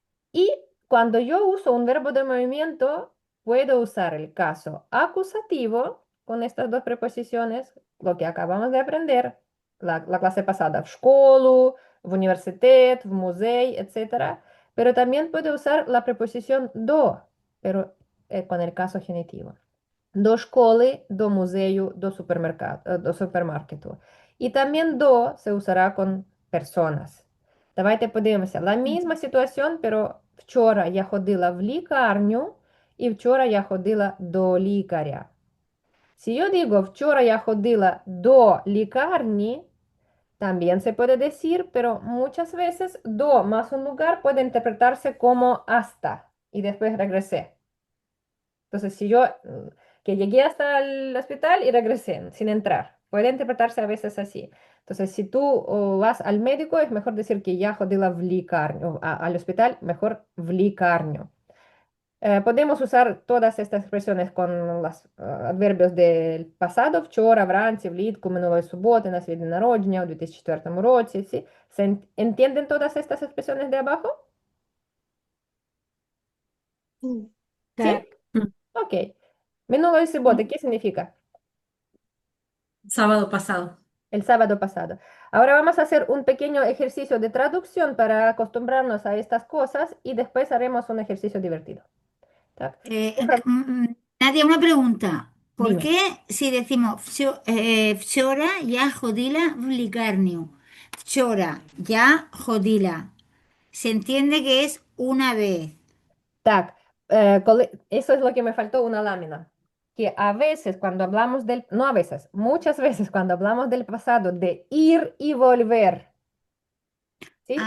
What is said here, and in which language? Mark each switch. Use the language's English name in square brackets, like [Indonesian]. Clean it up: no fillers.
[Spanish] Y cuando yo uso un verbo de movimiento, puedo usar el caso acusativo con estas dos preposiciones, lo que acabamos de aprender la clase pasada, в школу, в університет, в музей, etc. Pero también puedo usar la preposición do, pero con el caso genitivo. [Ukrainian] До школи, до музею, до супермаркету. [Spanish] І también do se usará con personas. [Ukrainian] Давайте подивимося. [Spanish] La misma situación, pero [Ukrainian] вчора я ходила в лікарню і вчора я ходила до лікаря. [Spanish] Si yo digo [Ukrainian] вчора я ходила до лікарні, [Spanish] también se puede decir, pero muchas veces do más un lugar puede interpretarse como hasta y después regresé. Entonces, si yo que llegué hasta el hospital y regresé sin entrar, puede interpretarse a veces así. Entonces, si tú vas al médico, es mejor decir que [Ukrainian] я ходила в лікарню, [Spanish] al hospital, mejor [Ukrainian] в лікарню. [Spanish] Podemos usar todas estas expresiones con los adverbios del pasado, [Ukrainian] вчора, вранці, влітку, минулої суботи, на свій день народження, у 2004 році. [Spanish] ¿Sí? ¿Entienden todas estas expresiones de abajo? ¿Sí? Mm. Ok. Минулої суботи, ¿qué significa? Sábado pasado. El sábado pasado. Ahora vamos a hacer un pequeño ejercicio de traducción para acostumbrarnos a estas cosas y después haremos un ejercicio divertido. [Ukrainian] ¿Tak? [Spanish] Nadia, una pregunta. ¿Por Dime. qué si decimos [Ukrainian] вчора я ходила в лікарню? Вчора я ходила. [Spanish] Se entiende que es una vez. Так, eso es lo que me faltó, una lámina. Que a veces cuando hablamos del, no a veces, muchas veces cuando hablamos del pasado de ir y volver, ¿sí?